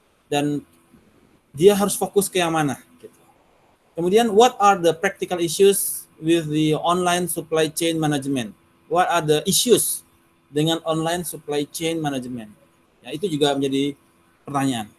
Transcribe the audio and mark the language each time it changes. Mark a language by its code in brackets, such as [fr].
[id] Dan dia harus fokus ke yang mana. Gitu. [en] Kemudian, what are the practical issues with the online supply chain management? What are the issues dengan online supply chain management? [id] Ya, itu juga menjadi pertanyaan.